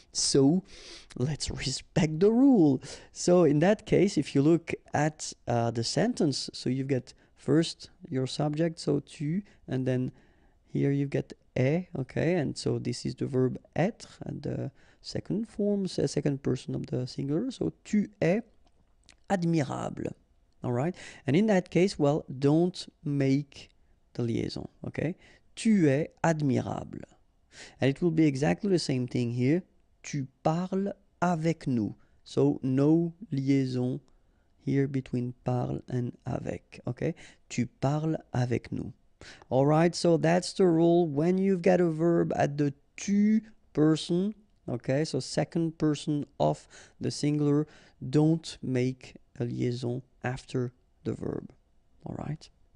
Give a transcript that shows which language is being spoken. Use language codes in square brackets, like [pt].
[en] So let's respect the rule. So in that case, if you look at the sentence, so you've got first your subject, so tu, and then here you've got est, okay, and so this is the verb être, and the second form, second person of the singular, so [fr] tu es admirable. [en] All right, and in that case, well, don't make the liaison, okay. [fr] Tu es admirable, [en] and it will be exactly the same thing here. [fr] Tu parles avec nous, [en] so no liaison here between parle and avec, okay? [fr] Tu parles avec nous. [en] All right, so that's the rule when you've got a verb at the tu person, okay? So second person of the singular, don't make a liaison after the verb, all right?